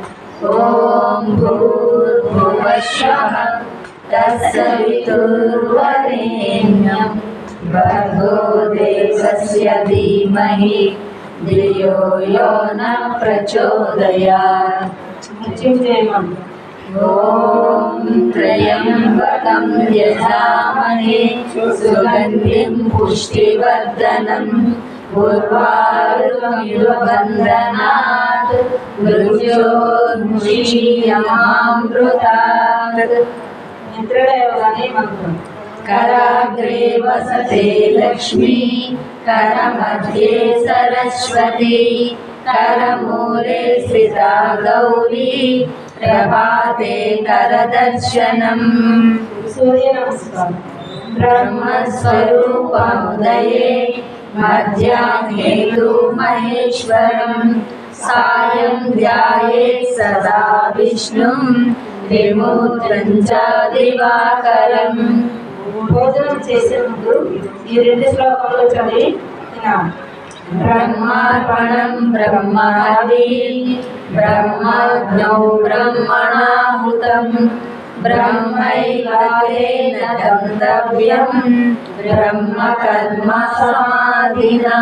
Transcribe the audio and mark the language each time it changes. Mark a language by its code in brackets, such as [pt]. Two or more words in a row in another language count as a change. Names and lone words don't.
[sa] ఓం భూర్భువస్సః తత్సవితుర్వరేణ్యం భర్గో దేవస్య ధీమహి ధియో యో నః ప్రచోదయాత్. ఓం త్రయంబకం యజామహే సుగంధిం పుష్టివర్ధనం ఉర్వారుకమివ బంధనాత్ మృత్యోర్ముక్షీయమామృతాత్. कराग्रे वसते लक्ष्मी करमध्ये सरस्वती करमूले स्थिता गौरी प्रभाते करदर्शनम्. सूर्य नमस्कार. ब्रह्मस्वरूपमुदये मध्याह्ने तु महेश्वरम् सायं ध्यायेत् सदा विष्णुं त्रिमूर्तं च दिवाकरम्. [te] భోజనం చేసే ముందు ఈ 2 శ్లోకాలు చదివి వినాలి. [sa] బ్రహ్మార్పణం బ్రహ్మాది బ్రహ్మజ్ఞౌ బ్రహ్మణాహుతం బ్రహ్మైవాదేన గంతవ్యం బ్రహ్మ కర్మ సమాధినా.